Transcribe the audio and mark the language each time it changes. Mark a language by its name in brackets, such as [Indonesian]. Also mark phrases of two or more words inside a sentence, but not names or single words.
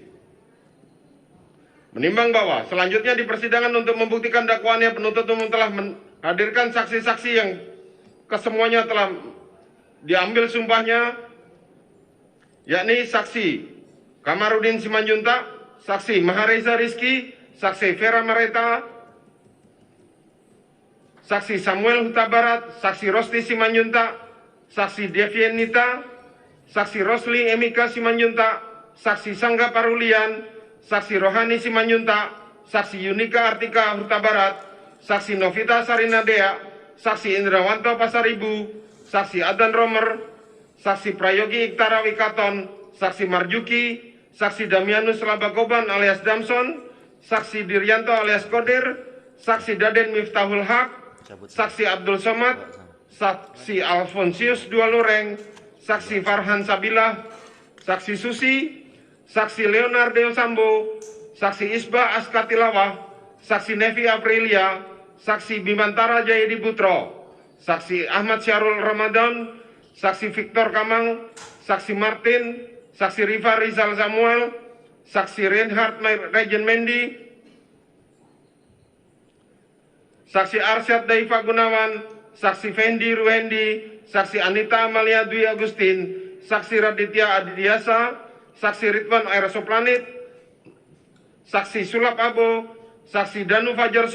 [Indonesian] Menimbang bahwa selanjutnya di persidangan untuk membuktikan dakwaannya, penuntut umum telah menghadirkan saksi-saksi yang kesemuanya telah diambil sumpahnya, yakni saksi Kamarudin Simanjuntak, saksi Mahareza Rizky, saksi Vera Mareta, saksi Samuel Huta Barat, saksi Rosti Simanjuntak, saksi Devianita, saksi Rosli Emika Simanjuntak, saksi Sangga Parulian, saksi Rohani Simanjuntak, saksi Yunika Artika Huta Barat, saksi Novita Sarinadea, saksi Indrawanto Pasaribu, saksi Adan Romer, saksi Prayogi Iktara Wikaton, saksi Marjuki, saksi Damianus Labakoban alias Damson, saksi Diryanto alias Kodir, saksi Daden Miftahul Haq, saksi Abdul Somad, saksi Alfonsius Dua Lureng, saksi Farhan Sabilah, saksi Susi, saksi Leonardo Sambo, saksi Isba Askatilawah, saksi Nevi Aprilia, saksi Bimantara Jayadi Putro, saksi Ahmad Syarul Ramadan, saksi Victor Kamang, saksi Martin, saksi Rifa Rizal Samuel, saksi Reinhard Regen Mendi, saksi Arsyad Daifa Gunawan, saksi Fendi Ruhendi, saksi Anita Amalia Dwi Agustin, saksi Raditya Adidiasa, saksi Ridwan Aerosoplanit, saksi Sulap Abo, saksi Danu Fajar